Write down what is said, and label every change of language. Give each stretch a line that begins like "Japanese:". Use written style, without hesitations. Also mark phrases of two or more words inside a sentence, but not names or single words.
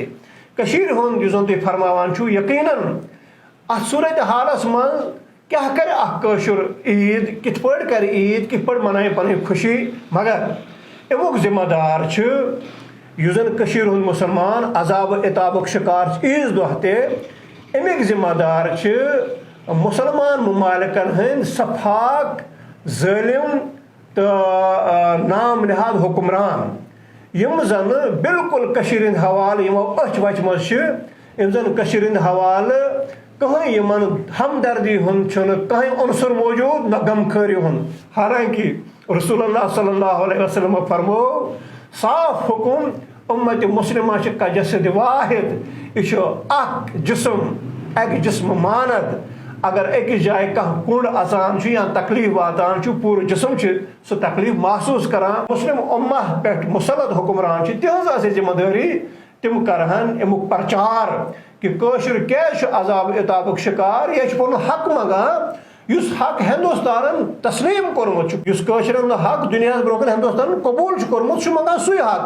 Kashmiri: کٔشیٖرِ ہُنٛد یُس زن تُہۍ فرماوان چھُو یقیٖنن اتھ صوٗرت حالس منٛز کیٛاہ کرِ اکھ کٲشُر عیٖد کِتھ پٲٹھۍ کرِ عیٖد کِتھ پٲٹھۍ مناوِ پنٕنۍ خوشی مگر امیُک ذمہٕ دار چھُ یُس زن کٔشیٖرِ ہُنٛد مُسلمان عذابہٕ عتابُک شِکار چھُ عیٖذ دۄہ تہِ امیُک ذمہٕ دار چھِ مسلمان ممالکن ہٕنٛدۍ صفاق ظٲلم تہٕ نام نہاد حکمران یم زن بالکل کٔشیٖرِ ہٕنٛدۍ حوالہٕ یِمو أچھ وچہِ منٛز چھِ یم زن کٔشیٖرِ ہٕنٛدۍ حوالہٕ کٕہٕنۍ یِمن ہمدردی ہُنٛد چھُنہٕ کٕہٕنۍ عنصر موجوٗد نہ غمخٲری ہُنٛد. حالانکہِ رسول اللہ
Arabic: صلی اللہ علیہ وسلم
Kashmiri: فرمو صاف حکم امت مسلمہ چھِ
Arabic: کجسد واحد
Kashmiri: یہ چھُ اکھ جسم اکہِ جسمہٕ مانت اگر أکِس جایہِ کانٛہہ کُنڈ اژان چھُ یا تکلیف واتان چھُ پوٗرٕ جسم چھُ سُہ تکلیف محسوٗس کران. مسلم اُمہ پٮ۪ٹھ مُسلط حکمران چھِ تِہنٛز آسہِ ذمہٕ دٲری تِم کرہن امیُک پرچار کہ کٲشُر کیٛازِ چھُ عذاب عتابُک شِکار یہِ چھُ پنُن حق منگان یُس حق ہندوستانن تسلیٖم کوٚرمُت چھُ یُس کٲشرٮ۪ن حق دُنیاہس برونٛہہ کُن ہندوستانن قبوٗل چھُ کوٚرمُت سُہ چھُ منگان سُے حق.